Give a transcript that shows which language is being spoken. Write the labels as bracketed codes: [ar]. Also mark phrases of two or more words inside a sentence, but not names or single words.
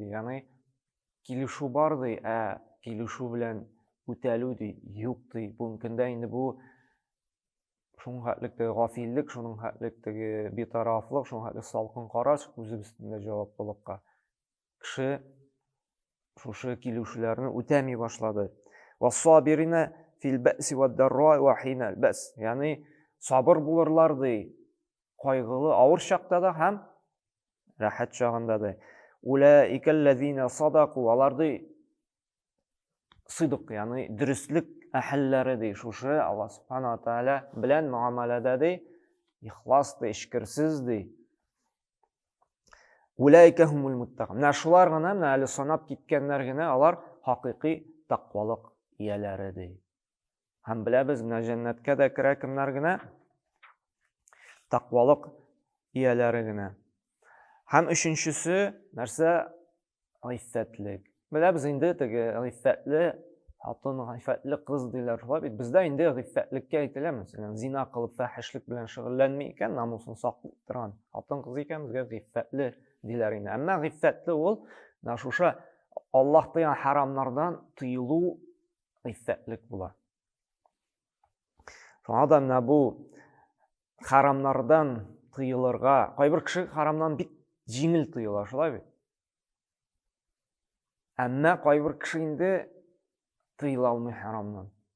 [uz] Ya'ni kelishuv bor, kelishuv bilan o'taludi yo'q. Bu kunda endi bu shunchalik g'ofillik, shunchalik betaraflik, shunchalik salqin qarash o'zi ustimda javob bo'lib qoldi. Kishi shu kelishuvlarni o'tamay boshladi. [ar] والصابرين في البأساء والضراء وحين البأس. [uz] Ya'ni sabr bo'lurlardi, qayg'uli og'ir chaqda ham, rahat chog'ida. [ar] أولئك الذين صدقوا, [uz] ulardi sidq, ya'ni durustlik ahllari, shu Alloh subhanahu va taolo bilan muomalada ixlosdi, ishkirsizdi. [ar] أولئك هم المتقون. [uz] Shulargina, hali sanab ketganlargina ular haqiqiy taqvolik egalari. Ham bilamiz, jannatga da kira kimlargina? Taqvolik egalarigina. Ham uchinchisi narsa g'iffatlik. Bilamiz endi g'iffatli xotin, g'iffatli qiz deylar. Bizda endi g'iffatlikka aytilar, masalan, zina qilib, fahishlik bilan shug'ullanmay ekan, namusini saqlab turgan xotin qiz ekan, bizga g'iffatli deylar endi. Amma g'iffatli o'l, o'sha Alloh degan haromlardan tiyilu [tt] гыйффәтлек була. Шуңа да менә бу харамнардан тыелырга, кайбер кеше харамнан бик җиңел тыела, шулай бит. Әмма кайбер кеше инде тыела алмый харамнан.